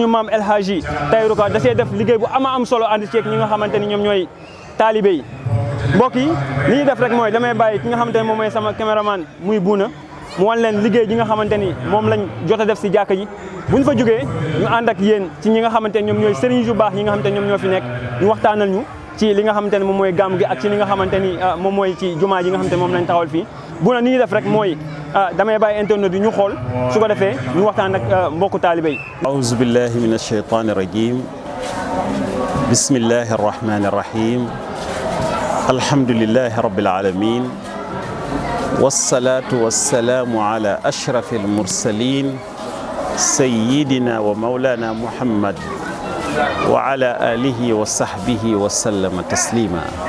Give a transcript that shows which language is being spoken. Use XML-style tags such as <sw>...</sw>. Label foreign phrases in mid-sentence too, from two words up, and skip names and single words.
<wo>maam El Hadji Tahirou Ka da see def liggéey bu am solo ànd ceeg ñi nga xamante ni ñoom ñooy taalibe yi mbokk yi li ñuy def rek mooy damay bàyyi ki nga xamante ni moom mooy sama caméraman muy buuna mu wan leen liggéey ji nga xamante ni moom lañ jot a def si jàkka ji buñ fa jógee ñu ànd ak yéen ci ñi nga xamante ni ñoom ñooy sëriñ yu baax yi nga xamante ni ñoom ñoo fi nekk ñu waxtaanal ñu ci li nga xamante ni moom mooy gàmm gi ak ci li nga xamante ni moom mooy ci jumaa ji nga xamante ni moom lañ taxawal fii buuna ni ñuy def rek mooy damay bàyyi internet yi ñu xool su ko defee ñu waxtaan ak mbokku taalibe yi</wo> <ar>أعوذ بالله من الشيطان الرجيم بسم الله الرحمن الرحيم الحمد لله رب العالمين والصلاة والسلام على أشرف المرسلين سيدنا ومولانا محمد وعلى آله وصحبه وسلم تسليما</ar>